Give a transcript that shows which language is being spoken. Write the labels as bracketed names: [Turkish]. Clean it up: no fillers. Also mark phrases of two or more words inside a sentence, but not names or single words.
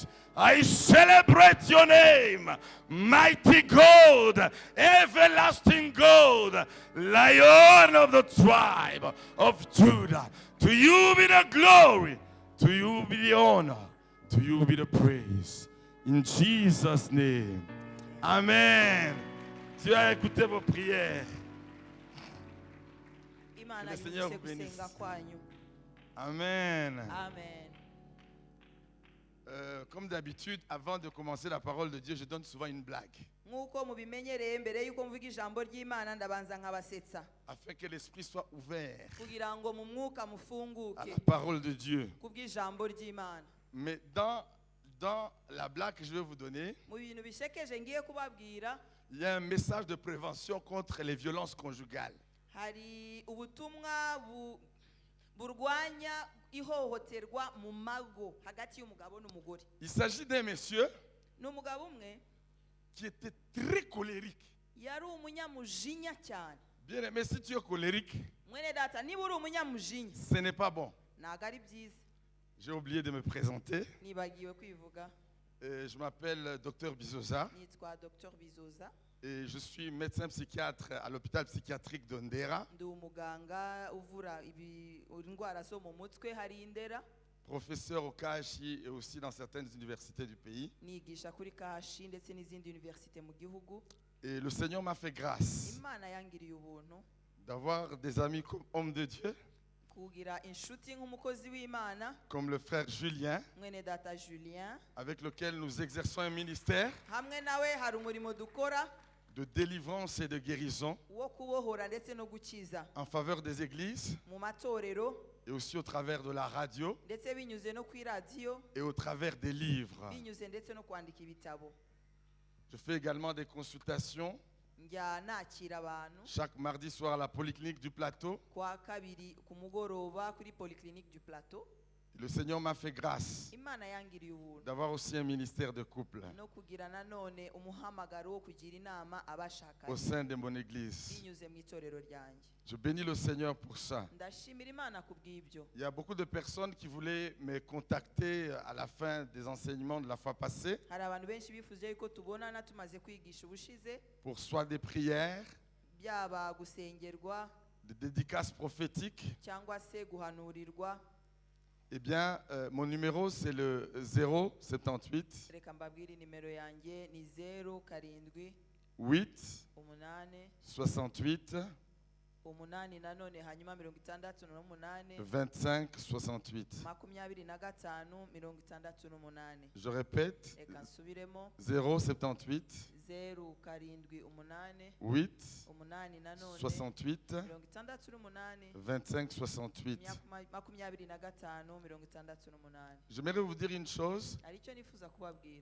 [English] I celebrate your name, mighty God, everlasting God, Lion of the tribe of Judah. To you be the glory. To you be the honor. To you be the praise. In Jesus' name. Amen. [French] Dieu a écouté vos prières. [Kinyarwanda] Imana [French] Que le Seigneur [Kinyarwanda] yumvise [French] vous bénisse. [Kinyarwanda] gusenga kwanyu. Amen. Amen. [French] Comme d'habitude, avant de commencer la parole de Dieu, je donne souvent une blague. [Kinyarwanda] Nk'uko mubimenyereye mbere y'uko mvuga ijambo ry'Imana ndabanza nkabasetsa [French] Afin que l'esprit soit ouvert [Kinyarwanda] kugira ngo mu mwuka [French] à [Kinyarwanda] mufunguke [French] la parole de Dieu. [Kinyarwanda] kubw'ijambo ry'Imana. [French] Mais dans la blague que je vais vous donner, [Kinyarwanda] Mu bintu bishekeje ngiye kubabwira [French] il y a un message de prévention contre les violences conjugales. [Kinyarwanda] hari ubutumwa burwanya ihohoterwa mu mago hagati y'umugabo n'umugore. [French] Il s'agit d'un monsieur [Kinyarwanda] N'umugabo umwe [French] qui était très colérique. [Kinyarwanda] yari umunyamujinya cyane. [French] Bien aimé, si tu es colérique, [Kinyarwanda] Mwene data niba uri umunyamujinya [French] ce n'est pas bon. [Kinyarwanda] ntabwo ari byiza. [French] J'ai oublié de me présenter. [Kinyarwanda] Nibagiwe kwivuga. [French] Je m'appelle Dr Bizoza [Kinyarwanda] Nitwa Dr Bizoza. [French] et je suis médecin psychiatre à l'hôpital psychiatrique de Ndera, [Kinyarwanda] Ndi umuganga uvura indwara zo mu mutwe hari Ndera. [French] professeur au KHI et aussi dans certaines universités du pays. [Kinyarwanda] Nigisha kuri Kashi ndetse n'izindi université mu gihugu. [French] Et le Seigneur m'a fait grâce [Kinyarwanda] Imana yangiriye ubuntu [French] d'avoir des amis comme hommes de Dieu, [Kinyarwanda] kugira inshuti nk'umukozi w'Imana [French] comme le frère Julien, [Kinyarwanda] mwene data Julien. [French] avec lequel nous exerçons un ministère [Kinyarwanda] Hamwe nawe hari umurimo dukora [French] de délivrance et de guérison [Kinyarwanda] wo kubohora ndetse no gukiza [French] en faveur des églises [Kinyarwanda] mu matorero [French] et aussi au travers de la radio [Kinyarwanda] ndetse binyuze no kuri radiyo [French] et au travers des livres. [Kinyarwanda] binyuze ndetse no kwandika ibitabo. [French] Je fais également des consultations [Kinyarwanda] Njya nakira abantu [French] chaque mardi soir à la polyclinique du Plateau. [Kinyarwanda] kwa kabiri ku mugoroba kuri Polyclinique du Plateau. [French] Le Seigneur m'a fait grâce [Kinyarwanda] Imana yangiriye ubuntu [French] d'avoir aussi un ministère de couple [Kinyarwanda] no kugira nanone umuhamagaro wo kugira inama [French] au [Kinyarwanda] abashakanye [French] sein de mon église. [Kinyarwanda] binyuze mu itorero ryanjye. [French] Je bénis le Seigneur pour ça. [Kinyarwanda] Ndashimira Imana kubw'ibyo. [French] Il y a beaucoup de personnes qui voulaient me contacter à la fin des enseignements de la fois passée [Kinyarwanda] Hari abantu benshi bifuje yuko tubonana tumaze kwigisha ubushize, [French] pour soit des prières, [Kinyarwanda] byaba gusengerwa [French] des dédicaces prophétiques. [Kinyarwanda] cyangwa se guhanurirwa. [French] Eh bien, mon numéro c'est le 078 [Kinyarwanda] Reka mbabwire nimero yanjye ni 0 karindwi 8 umunane 68 umunani nanone hanyuma 68 25 68. 25 68. [French] Je répète, [Kinyarwanda] Reka nsubiremo 078 078 8 umunani nanone 68 68 25 68. 25 [French] J'aimerais vous dire une chose. [Kinyarwanda] aricyo nifuza kubabwira.